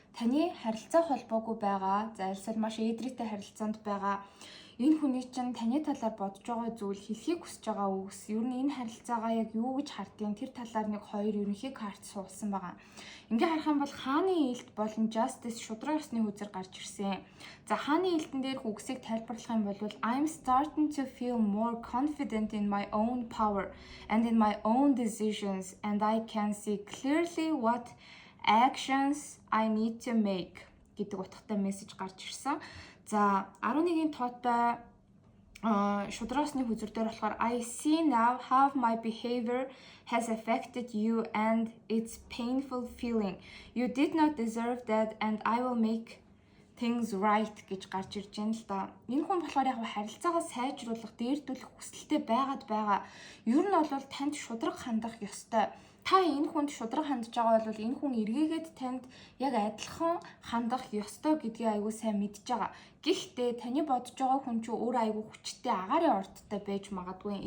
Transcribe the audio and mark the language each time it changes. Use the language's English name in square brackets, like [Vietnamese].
[Mongolian] Таны харилцаа холбоогүй байгаа. За альсаар маш эдрийтэй харилцаанд байгаа. Энэ хүний чинь таны талаар бодож байгаа зүйл хэлхийг хүсэж байгаа үгс. Ер нь энэ харилцаагаа яг юу гэж хардгийг тэр талаар нэг 2 ерөнхий карт сугалсан байгаа. Ингээ харах юм бол хааны илт болон justice шудраг ёсны хүзэр гарч ирсэн. За хааны илтэн дээрх үгсийг тайлбарлах юм бол [English] I'm starting to feel more confident in my own power and in my own decisions and I can see clearly what actions I need to make [Mongolian] гэдэг утгатай мессеж гарч ирсэн. За 11-ийн тоотой шудрагсны хүзэр дээр болохоор [English] I see now how my behavior has affected you and it's painful feeling. You did not deserve that and I will make things right [Mongolian] гэж гарч ирж байна л да. Энэ хүн болохоор яг харилцаагаа сайжруулах, дээрдүүлэх хүсэлтэй байгаа. Ер нь бол танд шудраг хандах ёстой. Та энэ хүнд шудраг хандж байгаа бол энэ хүн эргээгээд танд яг адилхан хандах ёстой гэдгийг айгүй сайн мэдж байгаа. Гэхдээ таны бодож байгаа хүн чинь өөрөө айгүй хүчтэй агаарын ордтой байж магадгүй.